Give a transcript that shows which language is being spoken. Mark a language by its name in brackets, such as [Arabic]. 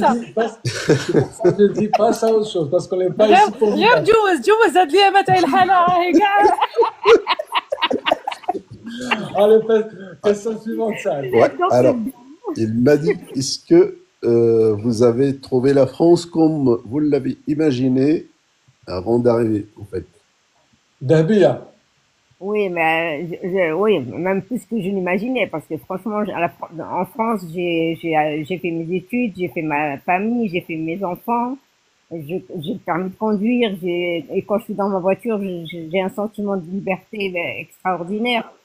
[French] je te dis, c'est pour ça que je dis passe à autre chose, parce qu'on n'est pas ici pour [Arabic] غير جوز هاد الايامات تاع الحاله راهي كاع. [French] Allez, question suivante, Saïd. Ouais. Alors, il m'a dit, est-ce que vous avez trouvé la France comme vous l'avez imaginé avant d'arriver, en fait? Dahbiya. Oui, mais oui, même plus que je l'imaginais, parce que franchement, en France, j'ai fait mes études, j'ai fait ma famille, j'ai fait mes enfants, j'ai le permis de conduire, et quand je suis dans ma voiture, j'ai un sentiment de liberté extraordinaire.